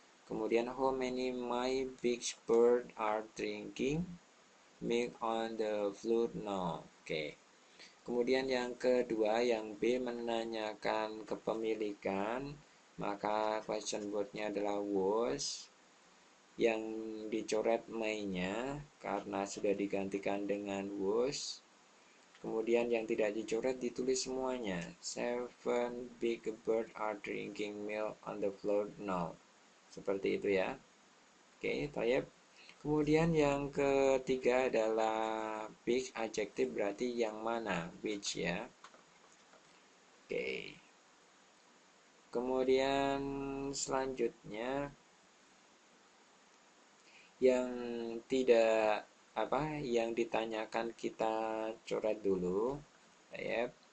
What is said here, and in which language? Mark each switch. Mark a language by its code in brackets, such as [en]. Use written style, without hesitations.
[id] Kemudian [en] how many my big bird are drinking milk on the floor now. Oke. [id] Kemudian yang kedua, yang B menanyakan kepemilikan, maka question word-nya adalah was. Yang dicoret my-nya karena sudah digantikan dengan was. Kemudian yang tidak dicoret ditulis semuanya. [en] 7 big birds are drinking milk on the floor now. [id] Seperti itu ya. Oke, tayyib. Kemudian yang ketiga adalah big adjective, berarti yang mana, which ya. Oke. Kemudian selanjutnya yang tidak yang ditanyakan kita coret dulu, tayyib.